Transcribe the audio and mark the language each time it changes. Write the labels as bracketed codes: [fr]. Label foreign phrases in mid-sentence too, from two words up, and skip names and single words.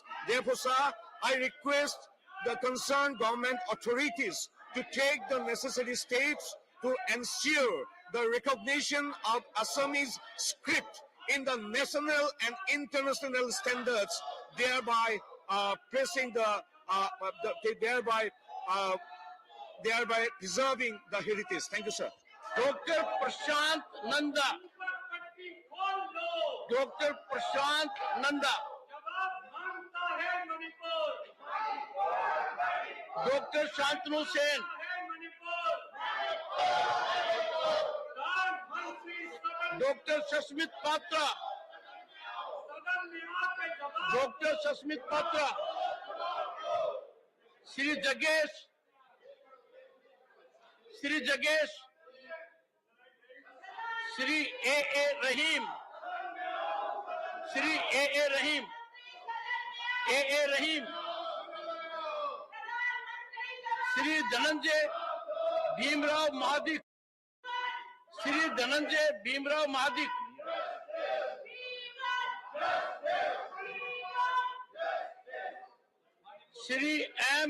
[en] Therefore, sir, I request the concerned government authorities to take the necessary steps to ensure the recognition of Assamese script in the national and international standards, thereby pressing thereby preserving the heritage. Thank you, sir. Dr. Prashant Nanda. Dr. Prashant Nanda. Dr. Shantanu Sen. Dr. Sasmit Patra. Dr. Sasmit Patra. Shri Jagesh. Shri Jagesh. Shri A.A. Rahim. Shri A.A. Rahim. A.A. Rahim. Shri Dhananjay Bhimrao Mahadik. Shri Dhananjay Bhimrao Mahadik. Shri M.